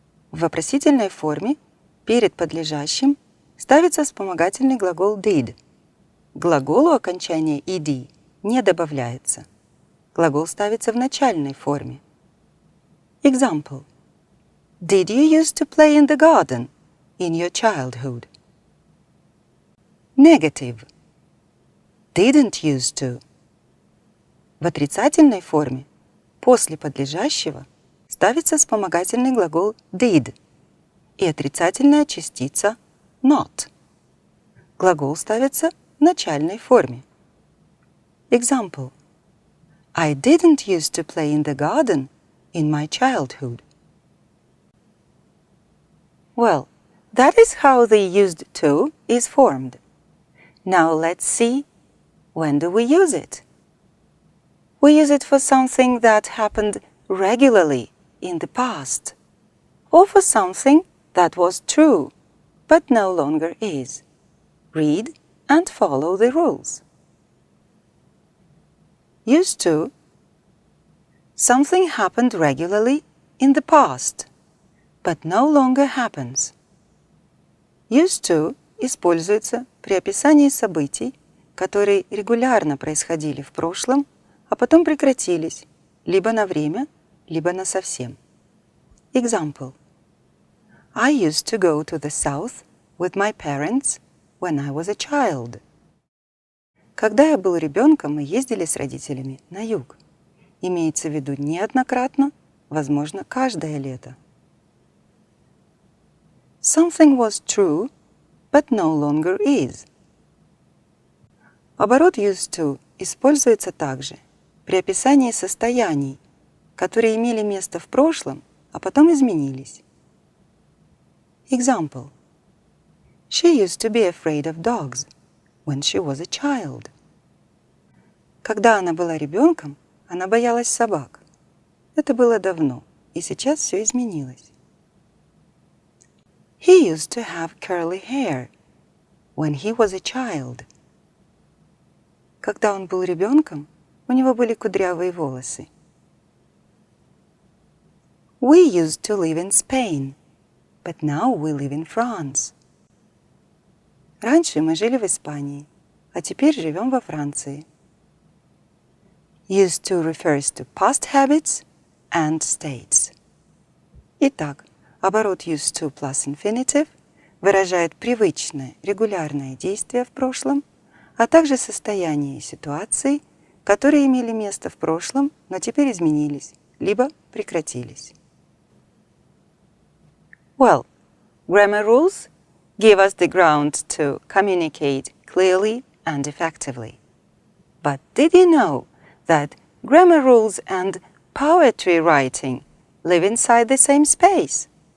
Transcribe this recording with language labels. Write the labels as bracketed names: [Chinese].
[Russian] В вопросительной форме перед подлежащим ставится вспомогательный глагол did. К глаголу окончание ed не добавляется. Глагол ставится в начальной форме. [English] Example. Did you used to play in the garden in your childhood? Negative. Didn't used to. [Russian] В отрицательной форме после подлежащего ставится вспомогательный глагол did и отрицательная частица not. Глагол ставится в начальной форме. [English] Example. I didn't used to play in the garden in my childhood. Well, that is how the used to is formed. Now let's see, when do we use it? We use it for something that happened regularly in the past, or for something that was true, but no longer is. Read and follow the rules. Used to. Something happened regularly in the past, but no longer happens. [Russian] Used to используется при описании событий, которые регулярно происходили в прошлом, а потом прекратились либо на время, либо насовсем. [English] Example. I used to go to the south with my parents when I was a child. [Russian] Когда я был ребенком, мы ездили с родителями на юг. Имеется в виду неоднократно, возможно, каждое лето. [English] Something was true, but no longer is. [Russian] Оборот used to используется также при описании состояний, которые имели место в прошлом, а потом изменились. [English] Example. She used to be afraid of dogs when she was a child. [Russian] Когда она была ребенком, она боялась собак. Это было давно, и сейчас все изменилось. [English] He used to have curly hair when he was a child. [Russian] Когда он был ребенком, у него были кудрявые волосы. [English] We used to live in Spain, but now we live in France. [Russian] Раньше мы жили в Испании, а теперь живем во Франции. [English] Used to refers to past habits and states. [Russian] Итак, оборот used to plus infinitive выражает привычное, регулярное действие в прошлом, а также состояние и ситуации, которые имели место в прошлом, но теперь изменились, либо прекратились. [English] Well, grammar rules give us the ground to communicate clearly and effectively. But did you know that grammar rules and poetry writing live inside the same space?